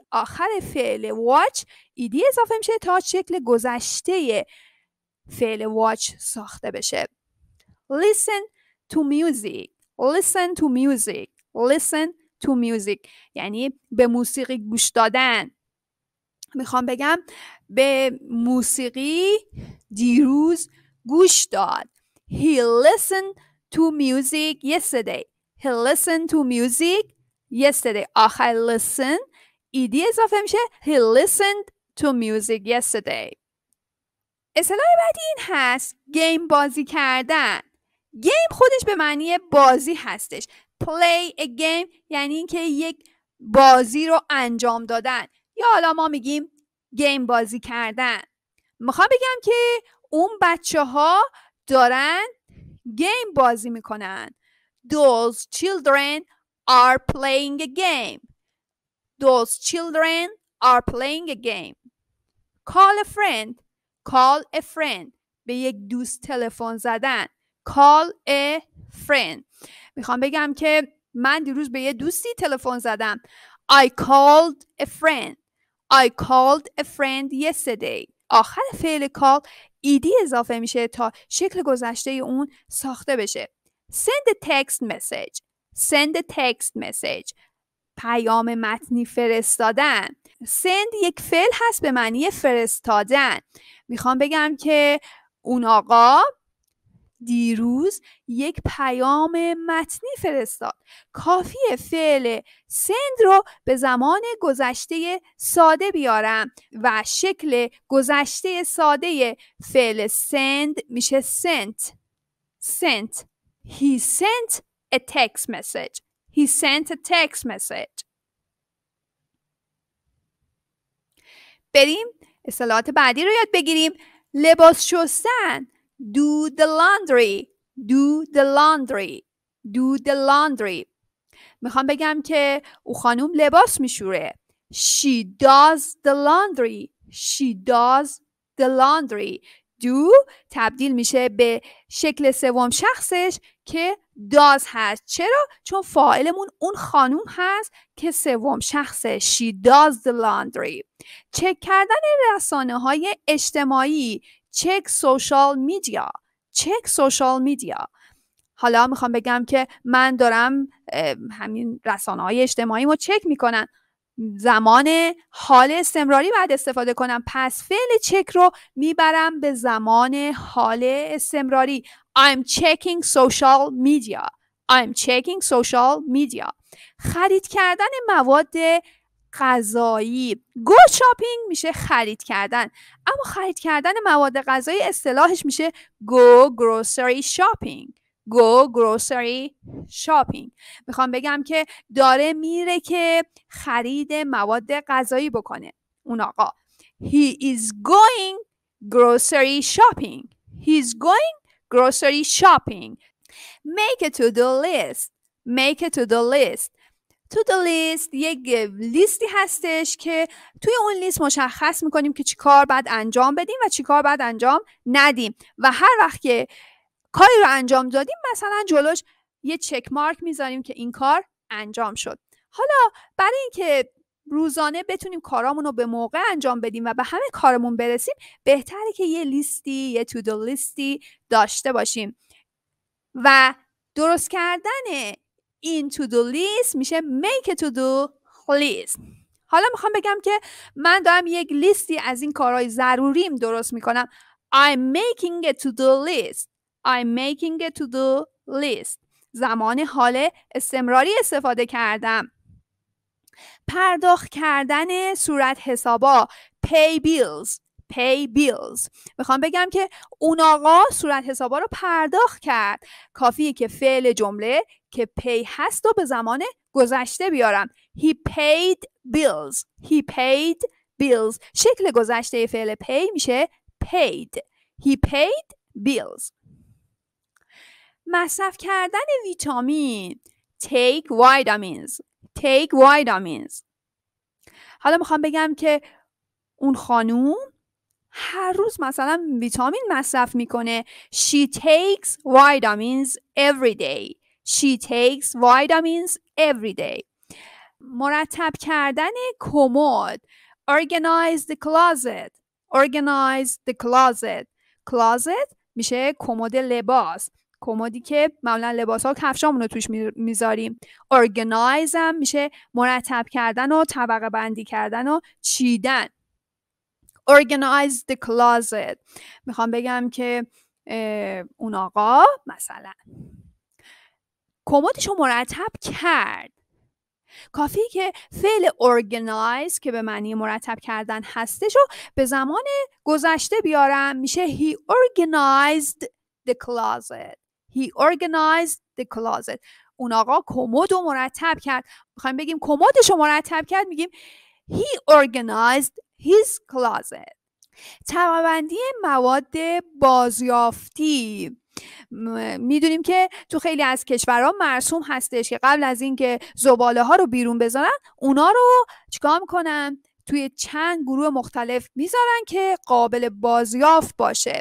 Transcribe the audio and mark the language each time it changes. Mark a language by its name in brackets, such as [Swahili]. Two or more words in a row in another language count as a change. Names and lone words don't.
[Persian] آخر فعل watch ایدی اضافه میشه تا شکل گذشته فعل watch ساخته بشه. [English] Listen to music. Listen to music. Listen to music. [Persian] یعنی به موسیقی گوش دادن. میخوام بگم به موسیقی دیروز گوش داد. [English] He listened to music yesterday. He listened to music yesterday. [Persian] آخر listen ایدی اضافه میشه. [English] He listened to music yesterday. [Persian] اصطلاح بعدی این هست گیم بازی کردن. گیم خودش به معنی بازی هستش. [English] Play a game [Persian] یعنی اینکه یک بازی رو انجام دادن، یا حالا ما میگیم گیم بازی کردن. میخوام بگم که اون بچه ها دارن گیم بازی میکنن. [English] Those children are playing a game. Those children are playing a game. Call a friend. Call a friend. [Persian] به یک دوست تلفن زدن. [English] Call a friend. [Persian] میخوام بگم که من دیروز به یه دوستی تلفن زدم. [English] I called a friend. I called a friend yesterday. [Persian] آخر فعل call ایدی اضافه میشه تا شکل گذشته اون ساخته بشه. [English] Send a text message. Send a text message. [Persian] پیام متنی فرستادن. Send یک فعل هست به معنی فرستادن. میخوام بگم که اون آقا دیروز یک پیام متنی فرستاد. کافیه فعل send رو به زمان گذشته ساده بیارم و شکل گذشته ساده فعل send میشه sent. [English] Sent. He sent a text message. He sent a text message. [Persian] بریم اصطلاحات بعدی رو یاد بگیریم. لباس شستن. [English] Do the laundry. Do the laundry. Do the laundry. [Persian] میخوام بگم که او خانوم لباس میشوره. [English] She does the laundry. She does the laundry. [Persian] Do تبدیل میشه به شکل سوم شخصش که does هست. چرا؟ چون فاعلمون اون خانوم هست که سوم شخصه. [English] She does the laundry. [Persian] چک کردن رسانه‌های اجتماعی. [English] Check social media. Check social media. [Persian] حالا میخوام بگم که من دارم همین رسانه‌های اجتماعی رو چک میکنم. زمان حال استمراری بعد استفاده کنم. پس فعل چک رو میبرم به زمان حال استمراری. [English] I'm checking social media. I'm checking social media. [Persian] خرید کردن مواد غذایی. [English] Go shopping [Persian] میشه خرید کردن، اما خرید کردن مواد غذایی اصطلاحش میشه [English] go grocery shopping. Go grocery shopping. [Persian] میخوام بگم که داره میره که خرید مواد غذایی بکنه. اون آقا [English] He is going grocery shopping. He is going grocery shopping. Make a to-do list. Make a to-do list. to-do list [Persian] یک لیستی هستش که توی اون لیست مشخص میکنیم که چی کار باید انجام بدیم و چی کار باید انجام ندیم و هر وقت که کاری رو انجام دادیم مثلا جلوش یه چک مارک میذاریم که این کار انجام شد. حالا برای اینکه روزانه بتونیم کارامون رو به موقع انجام بدیم و به همه کارمون برسیم بهتره که یه لیستی، یه [English] to do [Persian] لیستی داشته باشیم و درست کردن این [English] to do list [Persian] میشه [English] make a to do list. [Persian] حالا میخوام بگم که من دارم یک لیستی از این کارهای ضروریم درست میکنم. [English] I'm making a to do list. I'm making a to do list. [Persian] زمان حال استمراری استفاده کردم. پرداخت کردن صورت حسابا. [English] Pay bills. Pay bills. [Persian] میخوام بگم که اون آقا صورت حسابا رو پرداخت کرد. کافیه که فعل جمله که pay هست و به زمان گذشته بیارم. [English] He paid bills. He paid bills. [Persian] شکل گذشته فعل pay میشه paid. [English] He paid bills. [Persian] مصرف کردن ویتامین. [English] Take vitamins. Take vitamins. [Persian] حالا میخوام بگم که اون خانوم هر روز مثلا ویتامین مصرف میکنه. [English] She takes vitamins every day. She takes vitamins every day. [Persian] مرتب کردن کمد. [English] Organize the closet. Organize the closet. [Persian] Closet میشه کمد لباس. کمدی که معمولا لباسا و کفشامون رو توش میذاریم. Organize هم میشه مرتب کردن و طبقه بندی کردن و چیدن. [English] Organize the closet. [Persian] میخوام بگم که اون آقا مثلا کمدشو مرتب کرد. کافیه که فعل organize که به معنی مرتب کردن هستش رو به زمان گذشته بیارم. [English] میشه he organized the closet. He organized the closet. [Persian] اون آقا کمد رو مرتب کرد. میخوایم بگیم کمدش رو مرتب کرد، میگیم [English] he organized his closet. [Persian] طبقه‌بندی مواد بازیافتی. میدونیم که تو خیلی از کشورها مرسوم هستش که قبل از اینکه زباله ها رو بیرون بذارن، اونا رو چیکار میکنن؟ توی چند گروه مختلف میذارن که قابل بازیافت باشه.